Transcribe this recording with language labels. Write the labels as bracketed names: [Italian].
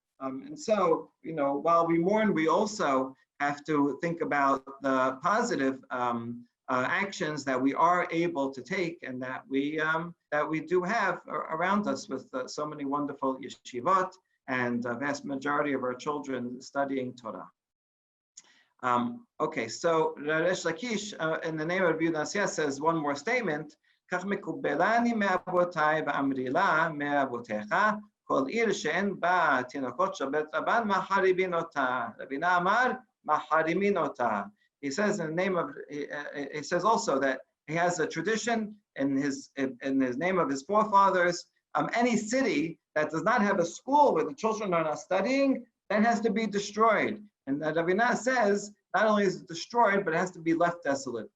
[English] And so, while we mourn, we also have to think about the positive actions that we are able to take and that we do have around us with so many wonderful yeshivot and a vast majority of our children studying Torah. Okay, so Resh Lakish, in the name of Rabbi Nasiyah, says one more statement. [Hebrew] כך מקובלני מאבותיי ואמרי לה מאבותיך כל עיר שאין בה תינוקות של בית רבן מחריבין אותה. רבינה אמר מחרימין אותה. [English] He says in the name of, he says also that he has a tradition in his name of his forefathers. Any city that does not have a school where the children are not studying, that has to be destroyed. And Ravina says not only is it destroyed, but it has to be left desolate.